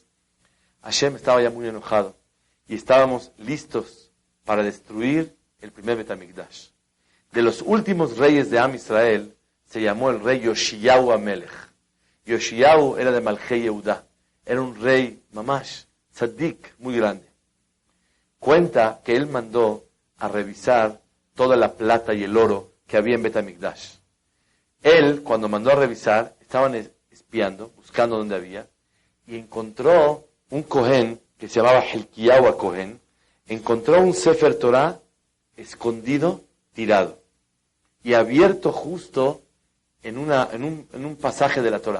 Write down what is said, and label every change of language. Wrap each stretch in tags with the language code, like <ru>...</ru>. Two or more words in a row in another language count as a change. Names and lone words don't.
<es>Hashem estaba ya muy enojado. Y estábamos listos para destruir el primer Bet HaMikdash. De los últimos reyes de</es> <he>עם ישראל,</he> <es>se llamó el rey Yoshiyahu HaMelech. Yoshiyahu era de</es> <he>מלכי יהודה.</he> <es>Era un rey,</es> <he>ממש, צדיק,</he> <es>muy grande. Cuenta que él mandó a revisar toda la plata y el oro que había en Bet HaMikdash. Él, cuando mandó a revisar, estaban espiando, buscando dónde había, y encontró un Cohen que se llamaba Hilkiyahu Cohen, encontró un Sefer Torah escondido, tirado, y abierto justo en un pasaje de la Torah.</es>